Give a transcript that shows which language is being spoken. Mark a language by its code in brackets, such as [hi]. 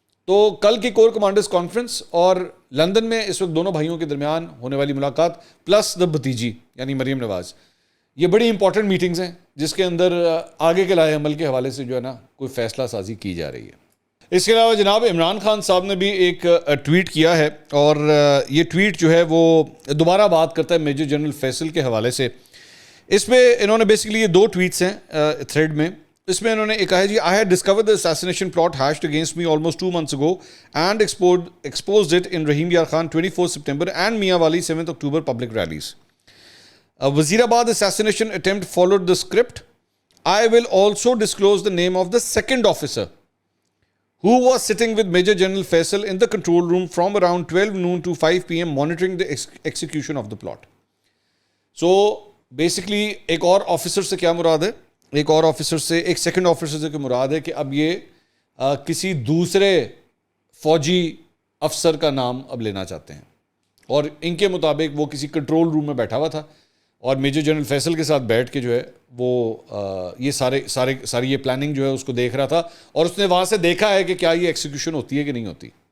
[ur] تو کل کی کور کمانڈرز کانفرنس اور لندن میں اس وقت دونوں بھائیوں کے درمیان ہونے والی ملاقات پلس دا بھتیجی یعنی مریم نواز, یہ بڑی امپورٹنٹ میٹنگز ہیں جس کے اندر آگے کے لائے عمل کے حوالے سے جو ہے نا کوئی فیصلہ سازی کی جا رہی ہے. اس کے علاوہ جناب عمران خان صاحب نے بھی ایک ٹویٹ کیا ہے, اور یہ ٹویٹ جو ہے وہ دوبارہ بات کرتا ہے میجر جنرل فیصل کے حوالے سے. اس میں انہوں نے بیسکلی یہ 2 ٹویٹس ہیں تھریڈ میں. اس میں انہوں نے ایک کہا ہے جی, [en] I had discovered the assassination plot hatched against me almost 2 months ago and exposed it in Rahim Yar Khan 24 September and Mia Wali 7th October public rallies. Wazirabad assassination attempt followed the script. I will also disclose the name of the second officer who was sitting with Major General Faisal in the control room from around 12 noon to 5 p.m. monitoring the execution of the plot. So basically [ur] ایک اور officer سے کیا مراد ہے, ایک اور officer سے, ایک second officer سے مراد ہے کہ اب یہ کسی دوسرے فوجی افسر کا نام اب لینا چاہتے ہیں, اور ان کے مطابق وہ کسی کنٹرول روم میں بیٹھا ہوا تھا اور میجر جنرل فیصل کے ساتھ بیٹھ کے جو ہے وہ یہ ساری یہ پلاننگ جو ہے اس کو دیکھ رہا تھا, اور اس نے وہاں سے دیکھا ہے کہ کیا یہ ایکسیکیوشن ہوتی ہے کہ نہیں ہوتی.